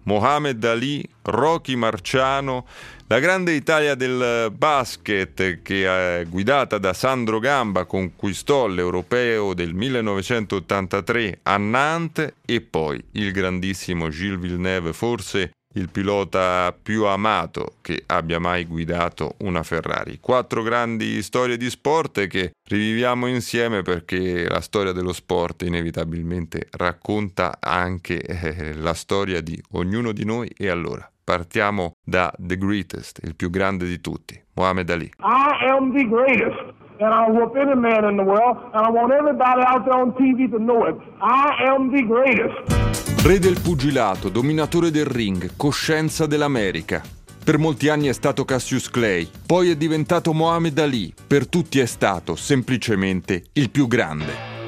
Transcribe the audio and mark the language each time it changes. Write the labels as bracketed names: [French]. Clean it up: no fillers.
[Italian] Mohamed Ali, Rocky Marciano, la grande Italia del basket che, guidata da Sandro Gamba, conquistò l'Europeo del 1983 a Nantes, e poi il grandissimo Gilles Villeneuve, forse il pilota più amato che abbia mai guidato una Ferrari. Quattro grandi storie di sport che riviviamo insieme, perché la storia dello sport inevitabilmente racconta anche la storia di ognuno di noi. E allora partiamo da The Greatest, il più grande di tutti, Mohamed Ali. [English] I am the greatest, and I'll whoop any man in the world, and I want everybody out there on TV to know it. I am the greatest. [Italian] Re del pugilato, dominatore del ring, coscienza dell'America. Per molti anni è stato Cassius Clay, poi è diventato Mohamed Ali. Per tutti è stato, semplicemente, il più grande.